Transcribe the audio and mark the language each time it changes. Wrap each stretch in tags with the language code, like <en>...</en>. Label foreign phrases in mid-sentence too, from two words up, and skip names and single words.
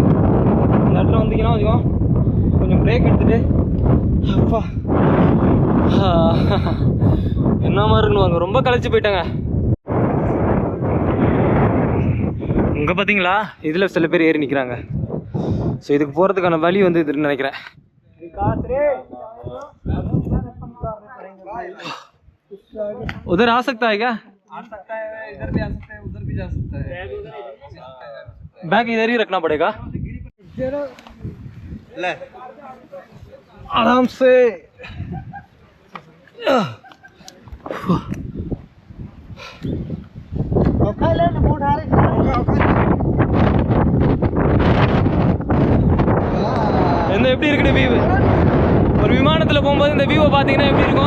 <ta>இந்த இடத்துல வந்தீங்கன்னா வச்சுக்கோ கொஞ்சம் பிரேக் எடுத்துகிட்டு அப்பா என்ன மாதிரி இருக்குன்னு வாங்க. ரொம்ப களைச்சி போயிட்டாங்க. இங்கே பார்த்தீங்களா இதில் சில பேர் ஏறி நிற்கிறாங்க. ஸோ இதுக்கு போகிறதுக்கான வழி வந்து இதுன்னு நினைக்கிறேன்.</ta> <hi>उधर आ सकता है क्या? आ सकता है, इधर भी आ सकता है, उधर भी जा सकता है. बैग इधर ही रखना पड़ेगा. ले आराम से.</hi> <ta>இந்த எப்படி இருக்குது வியூ? ஒரு விமானத்தில் போகும்போது இந்த வியூவை பார்த்தீங்கன்னா எப்படி இருக்கும்?</ta>